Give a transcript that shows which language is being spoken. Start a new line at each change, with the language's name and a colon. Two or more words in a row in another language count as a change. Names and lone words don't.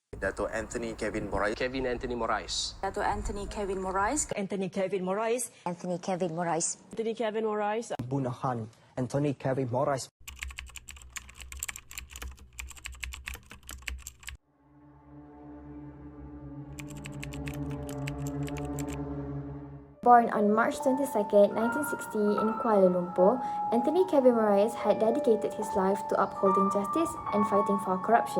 English: Dato' Anthony Kevin Morais. Kevin Anthony Morais. Dato' Anthony Kevin Morais. Anthony Kevin Morais. Anthony Kevin Morais. Anthony Kevin Morais. Bunahan. Anthony Kevin Morais. Born on March 22, 1960 in Kuala Lumpur, Anthony Kevin Morais had dedicated his life to upholding justice and fighting for corruption.